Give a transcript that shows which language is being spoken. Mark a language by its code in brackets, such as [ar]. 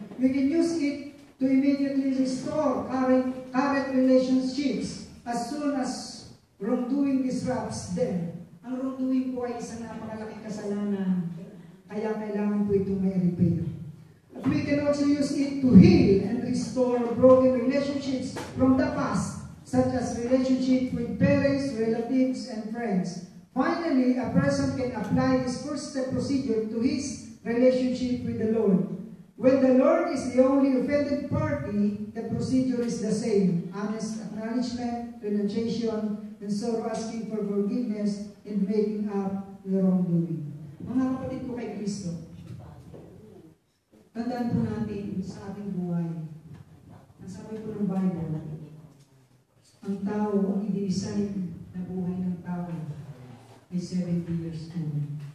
[en] You can use it to immediately restore current relationships as soon as wrongdoing disrupts them. [tl] Ang wrongdoing po ay isang napakalaking kasalanan. Kaya kailangan po itong may repair. [en] But we can also use it to heal and restore broken relationships from the past, such as relationships with parents, relatives, and friends. Finally, a person can apply this first step procedure to his relationship with the Lord. When the Lord is the only offended party, the procedure is the same. Honest acknowledgement, renunciation, and sorrow asking for forgiveness and making up the wrongdoing. [tl] Mga kapatid ko kay Kristo, tandaan po natin sa ating buhay. Ang sabi po ng Bible, ang tao, ang i-design na buhay ng tao ay [en] 70 years old.